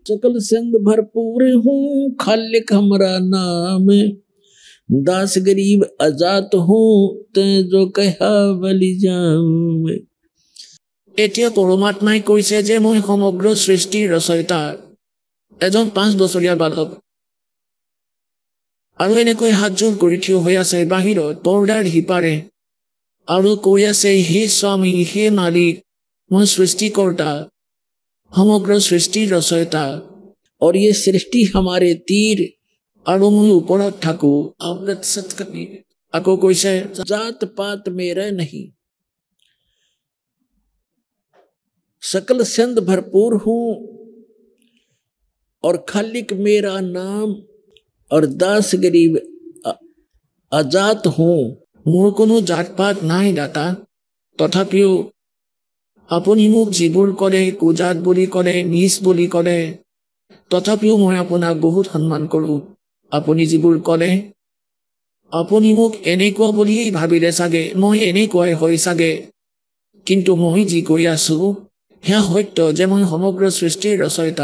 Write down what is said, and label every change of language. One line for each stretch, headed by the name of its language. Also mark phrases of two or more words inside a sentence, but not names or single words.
Hindi: सकल संग भरपूर हूँ खालिक हमारा नाम दास गरीब आजाद हूँ ते जो कहा बलि जाम।
Assamese: এতিয়া পৰমাত্মাই কৈছে যে মই সমগ্ৰ সৃষ্টিৰ ৰচয়িতা, এজন 5 বছৰীয়া বালক। আৰু এনেকৈ হাতযোৰ কৰি থিয় হৈ আছে বাহিৰত পৰ্দাৰ সিপাৰে আৰু কৈ আছে, হে স্বামী, হে মালিক, মই সৃষ্টিকৰ্তা, সমগ্ৰ সৃষ্টিৰ ৰচয়িতা।
Hindi: और ये सृष्टि हमारे तीर
Assamese: আৰু মই ওপৰত থাকো। আকৌ কৈছে,
Hindi: जात पात मेरा नहीं सकल संद भरपूर हूँ और खालिक मेरा नाम और दास गरीब आजाद हूँ।
Assamese: মোৰ কোনো জাত পাত নাই দাতা, তথাপিও আপুনি মোক যিবোৰ কৰে, কুজাত বুলি কৰে, নিজ বুলি কৰে, তথাপিও মই আপোনাক বহুত সন্মান কৰোঁ। আপুনি যিবোৰ কৰে, আপুনি মোক এনেকুৱা বুলিয়েই ভাবিলে চাগে, মই এনেকুৱাই হয় চাগে, কিন্তু মই যি কৰি আছো সেয়া সত্য যে মই সমগ্ৰ সৃষ্টিৰ ৰচয়িতা।